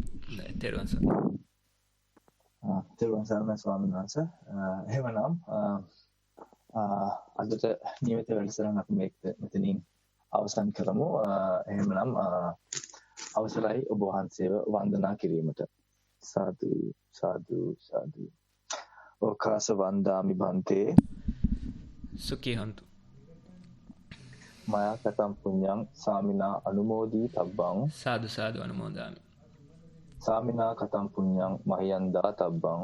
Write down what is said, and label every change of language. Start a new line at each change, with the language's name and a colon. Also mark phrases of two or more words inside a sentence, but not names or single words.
Sinhala: තෙරුවන් සරණයි. තෙරුවන් සරණයි ස්වාමීන් වහන්සේ. එහෙමනම් අදට නියමිත වැඩසටහන අපි මෙතනින් අවසන් කරමු. එහෙමනම් අවසරයි ඔබ වහන්සේව වන්දනා කිරීමට.
Pali: සාදු සාදු සාදු. ඕකාස වන්දාමි බන්තේ සුඛී හන්තු. මයා කතම් පුඤ්ඤං සාමිනා අනුමෝදී තබ්බං. සාදු සාදු අනුමෝදාමි. සාමිනා කතම් පුඤ්ඤං මහියන්දා තබ්බං.